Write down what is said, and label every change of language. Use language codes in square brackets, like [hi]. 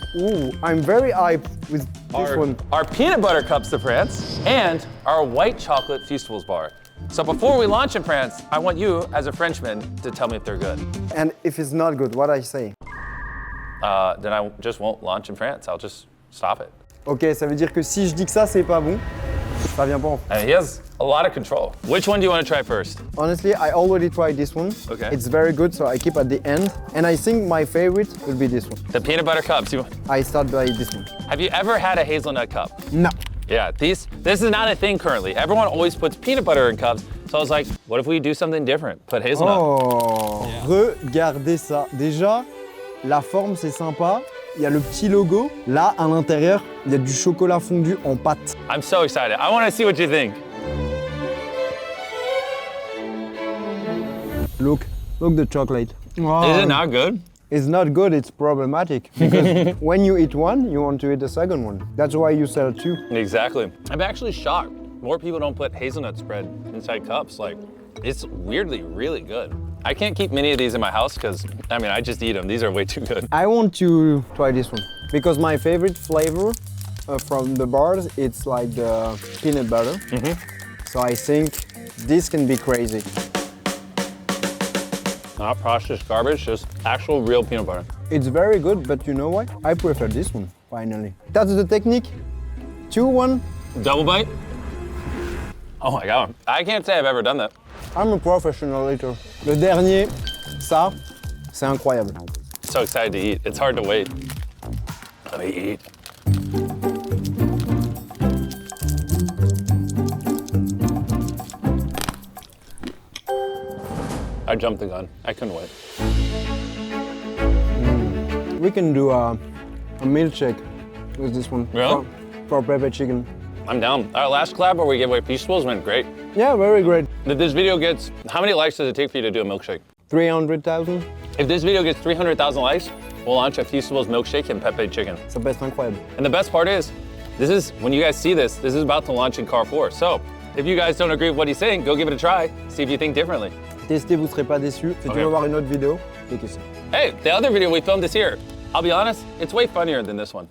[en] Ooh, I'm very hyped with this one. our peanut butter cups to France, and our white chocolate Feastables bar. So before we launch in France, I want you, as a Frenchman, to tell me if they're good. And if it's not good, what I say? Then I just won't launch in France. I'll just stop it. [fr] Ok, ça veut dire que si je dis que ça c'est pas bon, ça vient pas en France. [en] I mean, he has a lot of control. Which one do you want to try first? Honestly, I already tried this one. Okay. It's very good, so I keep at the end. And I think my favorite will be this one. The peanut butter cups. I start by this one. Have you ever had a hazelnut cup? No. Yeah, this is not a thing currently. Everyone always puts peanut butter in cups. So I was like, what if we do something different? Put hazelnut. [fr] Oh, regardez ça. Déjà, la forme c'est sympa. Il y a le petit logo. Là, à l'intérieur, il y a du chocolat fondu en pâte. [en] I'm so excited. I want to see what you think. Look the chocolate. Is it not good? It's not good, it's problematic. Because when you eat one, you want to eat the second one. That's why you sell two. Exactly. I'm actually shocked. More people don't put hazelnut spread inside cups. Like, it's weirdly really good. I can't keep many of these in my house because, I mean, I just eat them. These are way too good. I want to try this one. Because my favorite flavor from the bars, it's like the peanut butter. So I think this can be crazy. Not processed garbage, just actual real peanut butter. It's very good, but you know what? I prefer this one, finally. That's the technique. 2-1. Double bite? Oh my God. I can't say I've ever done that. I'm a professional eater. [fr] Le dernier, ça, c'est incroyable. [en] So excited to eat. It's hard to wait. Let me eat. I jumped the gun. I couldn't wait. We can do a milkshake with this one. Really? For pepper chicken. I'm down. Our last collab where we gave away Feastables went great. Yeah, very great. If this video gets, how many likes does it take for you to do a milkshake? 300,000. If this video gets 300,000 likes, we'll launch a Feastables milkshake and Pepe chicken. [fr] Ça peut être incroyable. [en] And the best part is, when you guys see this is about to launch in Carrefour. So, if you guys don't agree with what he's saying, go give it a try. See if you think differently. [fr] Testez, vous serez pas déçus. Si tu veux voir une autre vidéo, cliquez ici. [en] Hey, the other video we filmed is here. I'll be honest, it's way funnier than this one.